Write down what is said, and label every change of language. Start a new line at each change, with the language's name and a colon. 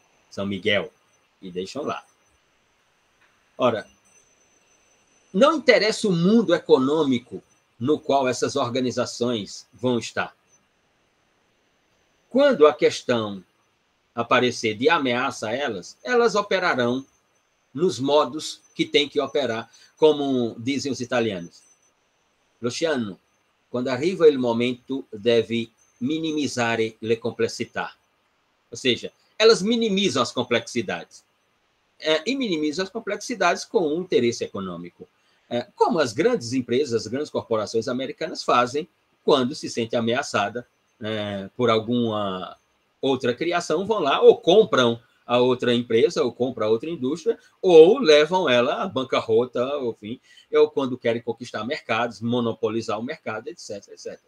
Portuguese: São Miguel, e deixam lá. Ora, não interessa o mundo econômico no qual essas organizações vão estar. Quando a questão aparecer de ameaça a elas, elas operarão nos modos que tem que operar, como dizem os italianos.
Italian: Luciano, quando arriva o momento, deve minimizare le complessità.
Portuguese: Ou seja, elas minimizam as complexidades. E minimizam as complexidades com um interesse econômico. Como as grandes empresas, as grandes corporações americanas fazem quando se sente ameaçada por alguma outra criação, vão lá ou compram a outra empresa, ou compram a outra indústria, ou levam ela à bancarrota, enfim, ou quando querem conquistar mercados, monopolizar o mercado, etc, etc.